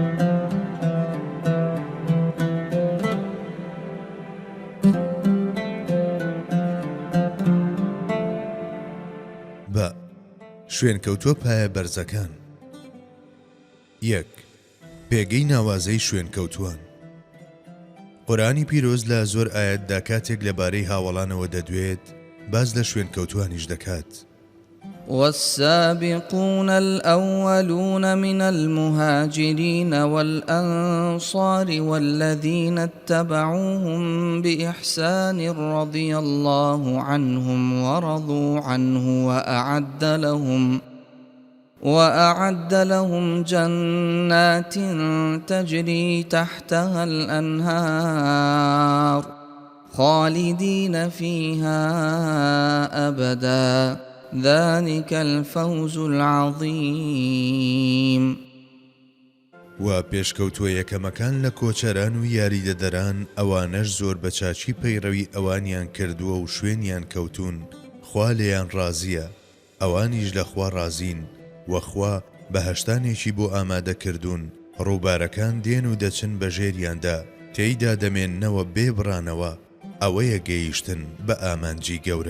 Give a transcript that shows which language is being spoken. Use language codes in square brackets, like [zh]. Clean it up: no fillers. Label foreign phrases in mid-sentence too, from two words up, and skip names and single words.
[ckb] بە شوێنکەوتووە پایە بەرزەکان. یەک پێگەی ناوازەی شوێنکەوتووان. قورئانی پیرۆز لە زۆر ئایەتدا کاتێک لەبارەی هاوڵانەوە دەدوێت باز لە شوێنکەوتوانیش دەکات. [ar] والسابقون الأولون من المهاجرين والأنصار والذين اتبعوهم بإحسان رضي الله عنهم ورضوا عنه وأعد لهم جنات تجري تحتها الأنهار خالدين فيها أبدا ذلك الفوز العظيم. [ckb] و پێشکەوتووە یەکەمەکان لە کۆچەران و یاریدەدەران ئەوانەش زۆر بەچاچی پەیڕەوی ئەوانیان کردووە و شوێنیان کەوتون، خوا لێیان ڕازیە، ئەوانیش لە خوا ڕازین، وەخوا بەهەشتانێکی بۆ ئامادەکردوون، ڕووبارەکان دێن و دەچن بە ژێریاندا، تێیدا دەمێننەوە بێبڕانەوە، ئەوەیە گەیشتن بە ئامانجی گەورە.